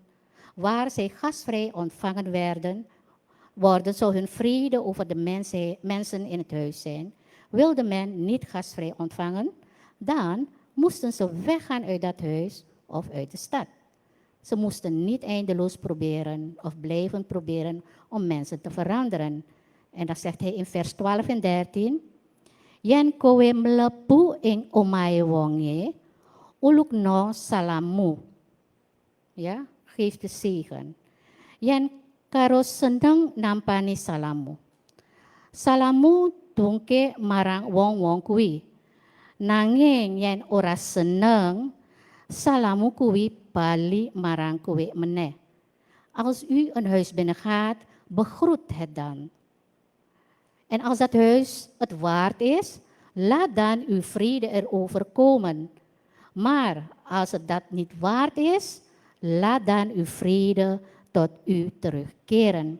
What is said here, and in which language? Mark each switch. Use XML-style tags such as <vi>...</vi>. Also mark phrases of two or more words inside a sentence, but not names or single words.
<nl>Waar zij gastvrij ontvangen worden, zou hun vrede over de mensen in het huis zijn. Wilde men niet gastvrij ontvangen, dan moesten ze weggaan uit dat huis of uit de stad. Ze moesten niet eindeloos proberen of blijven proberen om mensen te veranderen. En dan zegt hij in vers 12 en 13.</nl> <jv>Yen kowe mlebu ing omahe wonge, ulukno salamu.</jv> <nl>Ja, geef de zegen.</nl> <jv>Yen karo seneng nampani salamu. Salamu tungke marang wong-wong kuwi. Nanging yen ora seneng, salamu kuwi bali marang kowe meneh.</jv> <nl>Als u een huis binnengaat, begroet het dan. En als dat huis het waard is, laat dan uw vrede erover komen. Maar als het dat niet waard is, laat dan uw vrede tot u terugkeren.</nl>